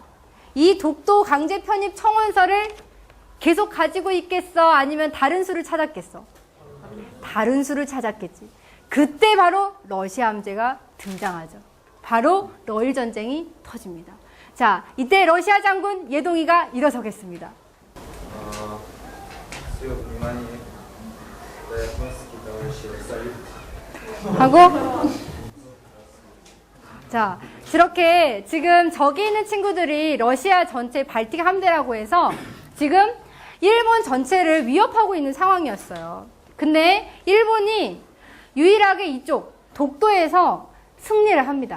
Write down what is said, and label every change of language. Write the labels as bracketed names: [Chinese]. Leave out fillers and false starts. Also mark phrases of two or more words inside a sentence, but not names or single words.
[Korean] 이 독도 강제 편입 청원서를 계속 가지고 있겠어? 아니면 다른 수를 찾았겠어? 다른 수를 찾았겠지. 그때 바로 러시아 함재가 등장하죠. 바로 러일 전쟁이 터집니다. 자, 이때 러시아 장군 예동이가 일어서겠습니다. [Russian] Все внимание. Да, японский товарищи, салют. [Korean] 하고 자, 저렇게 지금 저기 있는 친구들이 러시아 전체 발틱 함대라고 해서 지금 일본 전체를 위협하고 있는 상황이었어요. 근데 일본이 유일하게 이쪽 독도에서 승리를 합니다.